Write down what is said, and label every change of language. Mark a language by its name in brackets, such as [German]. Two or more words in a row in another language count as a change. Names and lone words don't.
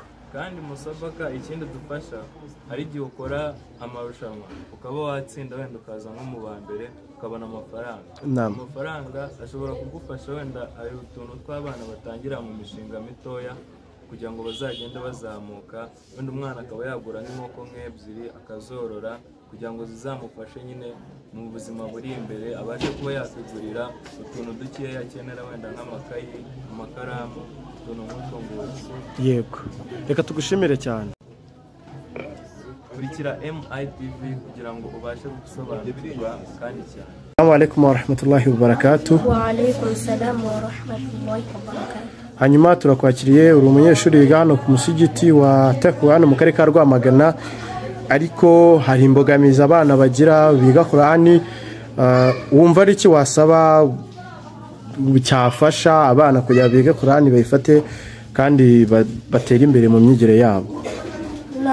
[Kinyarwanda] kandi musabaka ikindi dufasha hari igihe ukora amarushanwa ukaba watsinda wenda ukaza nko mu ba mbere ukabona amafaranga amafaranga ashobora kugufasha wenda hari utuntu tw'abana batangira mu mishinga mitoya kugira ngo bazagende bazamuka wenda umwana akaba yagura n'inkoko nk'ebyiri akazorora kugira ngo zizamufashe nyine mu buzima buri imbere abashe kuba yategurira utuntu dukeya akenera wenda nk'amakayi amakaramu utuntu nk'utwo ngutwo yego reka tugushimire cyane kurikira MITV kugira ngo ubashe gusobanukirwa kandi cyane [Arabic] السلام عليكم ورحمة الله وبركاته وعليكم السلام ورحمة الله وبركاته [Kinyarwanda] hanyuma turakwakiriye uri umunyeshuri wiga hano ku musigiti wa Takwa hano mu karere ka Rwamagana ariko hari imbogamizi abana bagira biga Qur'ani wumva ari iki wasaba cyafasha abana kugira biga Qur'ani bayifate kandi batera imbere mu myigire yabo